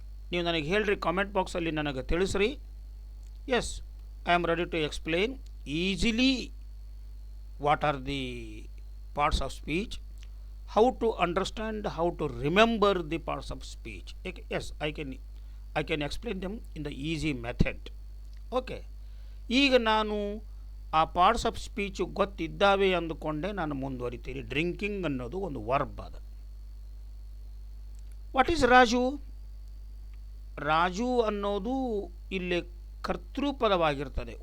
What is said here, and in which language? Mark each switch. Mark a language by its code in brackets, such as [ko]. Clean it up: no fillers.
[kn] ನೀವು ನನಗೆ ಹೇಳ್ರಿ, ಕಾಮೆಂಟ್ ಬಾಕ್ಸಲ್ಲಿ ನನಗೆ ತಿಳಿಸ್ರಿ. [en] Yes, I am ready to explain easily what are the parts of speech, how to understand, how to remember the parts of speech. Yes, I can explain them in the easy method. [kn] Okay, ಈಗ ನಾನು ಆ parts of speech ಗೊತ್ತಿದ್ದಾವೆ ಅಂದುಕೊಂಡೆ ನಾನು ಮುಂದುವರಿತೀನಿ. Drinking ಅನ್ನೋದು ಒಂದು verb ಅದ. [en] What is Raju? [kn] Raju ಅನ್ನೋದು ಇಲ್ಲಿ ಕರ್ತೃಪದವಾಗಿರ್ತದೆ.